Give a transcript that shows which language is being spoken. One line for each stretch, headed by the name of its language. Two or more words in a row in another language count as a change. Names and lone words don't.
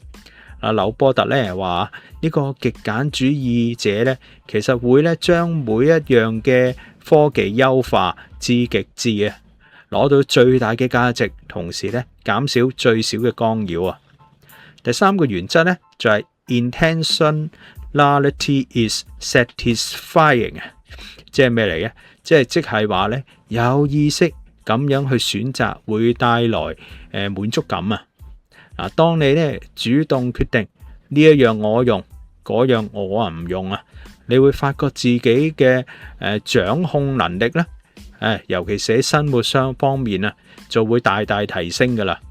Cantonese: 紐波特呢話呢個極簡主義者呢，其實會呢將每一樣嘅科技優化至極致啊，攞到最大嘅價值，同時呢減少最少嘅干擾啊。第3個原則呢就係
English: intentionality is satisfying
Cantonese: 啊，即係咩嚟嘅？即係話呢有意識咁樣去選擇會帶來滿足感啊。當你呢主動決定呢一樣我用，嗰樣我唔用啊， 你會發覺自己嘅掌控能力咧，尤其是喺生活上方面啊，就會大大提升噶啦。